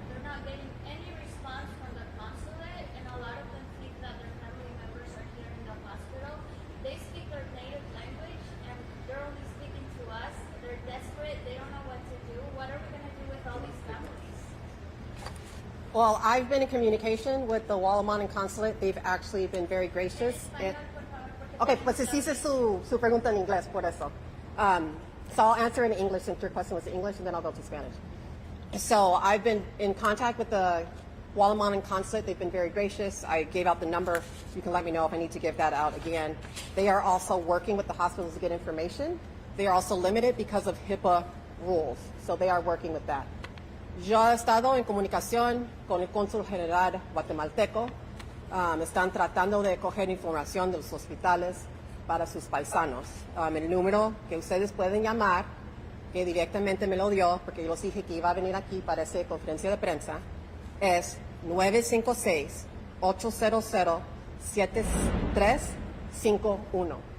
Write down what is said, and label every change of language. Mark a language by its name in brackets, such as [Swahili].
[English] They're not getting any response from the consulate, and a lot of them think that their family members are here in the hospital. They speak their native language, and they're only speaking to us. They're desperate. They don't know what to do. What are we going to do with all these families? Well, I've been in communication with the Guatemalan consulate. They've actually been very gracious. [Spanish] Okay, pues si hice su pregunta en inglés, por eso. [English] So I'll answer in English since your question was in English, and then I'll go to Spanish. So I've been in contact with the Guatemalan consulate. They've been very gracious. I gave out the number. You can let me know if I need to give that out again. They are also working with the hospitals to get information. They are also limited because of HIPAA rules. So they are working with that. [Spanish] Yo he estado en comunicación con el cónsul general guatemalteco. Están tratando de coger información de los hospitales para sus paisanos. El número que ustedes pueden llamar, que directamente me lo dio, porque yo les dije que iba a venir aquí para esa conferencia de prensa, es 956-800-7351.